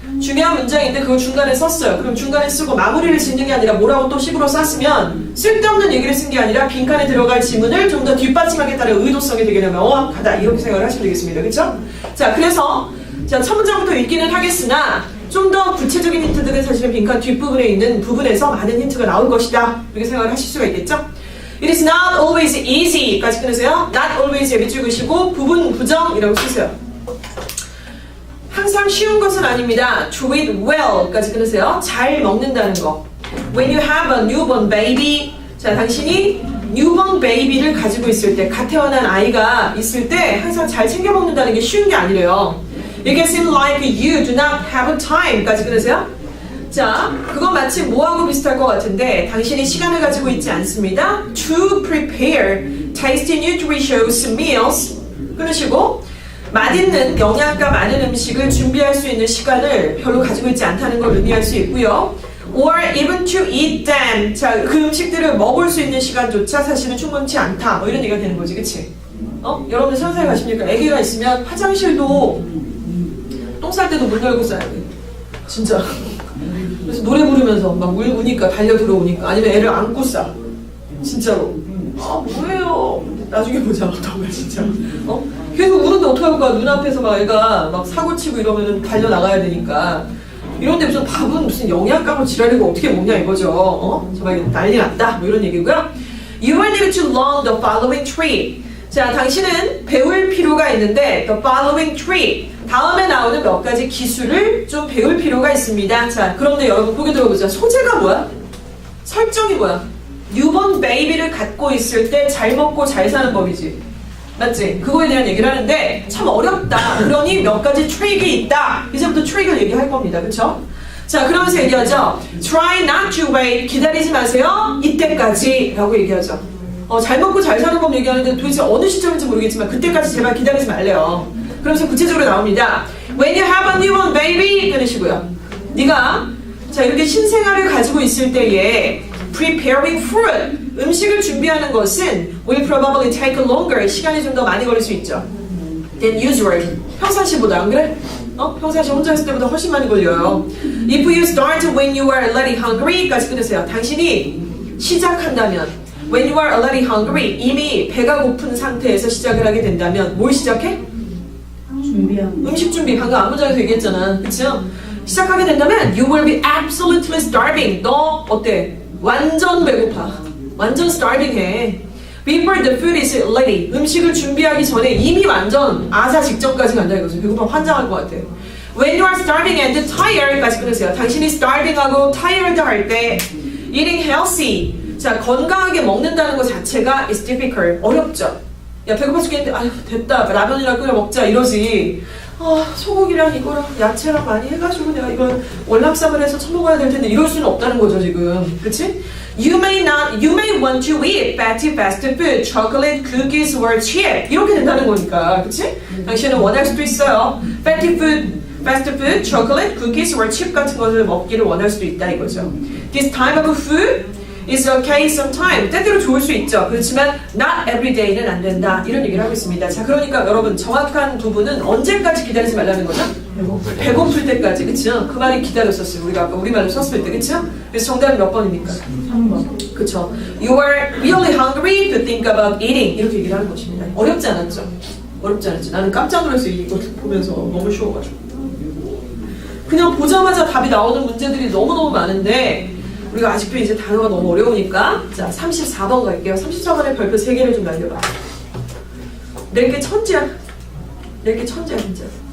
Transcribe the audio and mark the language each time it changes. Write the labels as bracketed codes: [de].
[ko] 중요한 문장인데 그거 중간에 썼어요. 그럼 중간에 쓰고 마무리를 짓는 게 아니라 뭐라고 또 식으로 썼으면 쓸데없는 얘기를 쓴 게 아니라 빈칸에 들어갈 지문을 좀 더 뒷받침하겠다는 의도성이 되게 명확하다. 이렇게 생각을 하시면 되겠습니다. 그렇죠? 자, 그래서 자, 첫 문장부터 읽기는 하겠으나 좀 더 구체적인 힌트들은 사실은 빈칸 뒷부분에 있는 부분에서 많은 힌트가 나올 것이다. 이렇게 생각을 하실 수가 있겠죠? [en] It is not always easy [ko] 까지 끊으세요. Not always 밑줄 그시고 부분 부정이라고 쓰세요. 항상 쉬운 것은 아닙니다. [en] To eat well [ko] 까지 끊으세요. 잘 먹는다는 거. [en] When you have a newborn baby, [ko] 자, 당신이 newborn baby를 가지고 있을 때, 갓 태어난 아이가 있을 때 항상 잘 챙겨 먹는다는 게 쉬운 게 아니래요. [en] It can seem like you do not have time [ko] 까지 끊으세요. 자, 그건 마치 뭐하고 비슷할 것 같은데 당신이 시간을 가지고 있지 않습니다. [en] To prepare tasty nutritious meals [ko] 끊으시고 맛있는 영양가 많은 음식을 준비할 수 있는 시간을 별로 가지고 있지 않다는 걸 의미할 수 있고요. [en] Or even to eat them. [ko] 자, 그 음식들을 먹을 수 있는 시간조차 사실은 충분치 않다. 뭐 이런 얘기가 되는 거지, 그치? 여러분들 상상해 가십니까? 아기가 있으면 화장실도 똥 쌀 때도 문 열고 싸야 돼. 진짜. 그래서 노래 부르면서 막 물 우니까 달려 들어오니까 아니면 애를 안고 싸. 진짜로. 아, 뭐예요? 나중에 보자. 정말 진짜. 계속 우는데 어떡할까? 눈앞에서 막 애가 막 사고 치고 이러면 달려 나가야 되니까. 이런데 무슨 밥은 무슨 영양가로 지랄이고 어떻게 먹냐 이거죠. 정말 난리 났다. 뭐 이런 얘기고요. [en] You will need to learn the following three. [ko] 자, 당신은 배울 필요가 있는데 [en] the following three. [ko] 다음에 나오는 몇 가지 기술을 좀 배울 필요가 있습니다. 자, 그런데 여러분 보게 들어보자. 소재가 뭐야? 설정이 뭐야? 뉴본 베이비를 갖고 있을 때 잘 먹고 잘 사는 법이지. 맞지? 그거에 대한 얘기를 하는데 참 어렵다. 그러니 몇 가지 트릭이 있다. 이제부터 트릭을 얘기할 겁니다. 그쵸? 자, 그러면서 얘기하죠. [en] Try not to wait. [ko] 기다리지 마세요. 이때까지 라고 얘기하죠. 잘 먹고 잘 사는 법 얘기하는데 도대체 어느 시점인지 모르겠지만 그때까지 제발 기다리지 말래요. 그러면서 구체적으로 나옵니다. [en] When you have a newborn baby [ko] 끊으시고요. 네가 자, 이렇게 신생아를 가지고 있을 때에 [en] preparing food, [ko] 음식을 준비하는 것은 [en] will probably take longer, [ko] 시간이 좀 더 많이 걸릴 수 있죠. [en] than usual, [ko] 평상시보다. 안 그래? 평상시 혼자 있을 때보다 훨씬 많이 걸려요. [en] If you start when you are already hungry [ko] 까지 끊으세요. 당신이 시작한다면 [en] when you are already hungry, [ko] 이미 배가 고픈 상태에서 시작을 하게 된다면 뭘 시작해? 음식 준비. 방금 안문장에서 얘기했잖아. 그쵸? 시작하게 된다면 [en] you will be absolutely starving. [ko] 너 어때? 완전 배고파. 완전 starving 해. [en] Before the food is ready. [ko] 음식을 준비하기 전에 이미 완전 아사 직전까지 간다 이거죠. 배고파 환장할 것 같아. [en] When you are starving and tired [ko] 까지 끊으세요. 당신이 starving하고 tired 할 때 eating healthy. 자, 건강하게 먹는다는 것 자체가 [en] is difficult. [ko] 어렵죠. 야, 배고파 죽겠는데 아휴 됐다. 라면이나 끓여 먹자 이러지. 소고기랑 이거랑 야채랑 많이 해가지고 내가 이걸 월남쌈을 해서 처먹어야 될 텐데 이럴 수는 없다는 거죠 지금. 그치? [en] You may want to eat fatty fast food, chocolate, cookies or chip. [ko] 이렇게 된다는 거니까. 그치? 당신은 원할 수도 있어요. [en] Fatty food, fast food, chocolate, cookies or chip [ko] 같은 것을 먹기를 원할 수도 있다 이거죠. [en] This type of food is okay sometimes. [ko] 때때로 좋을 수 있죠. 그렇지만 [en] not every day [ko] 는 안 된다. 이런 얘기를 하고 있습니다. 자, 그러니까 여러분 정확한 부분은 언제까지 기다리지 말라는 거죠? 배고플 때까지. 그쵸? 그 말이 기다렸었어요. 우리가 아까 우리말로 썼을 때. 그쵸? 그래서 정답이 몇 번입니까? 3번. 그쵸. [en] You are really hungry to think about eating. [ko] 이렇게 얘기를 하는 것입니다. 어렵지 않았죠? 어렵지 않았지. 나는 깜짝 놀랐어요. 이거 보면서 너무 쉬워가지고. 그냥 보자마자 답이 나오는 문제들이 너무너무 많은데 우리가 아직도 이제 단어가 너무 어려우니까 자 34번 갈게요. 34번에 별표 3개를 좀 날려봐. 내게 천재야. 내게 천재야 진짜.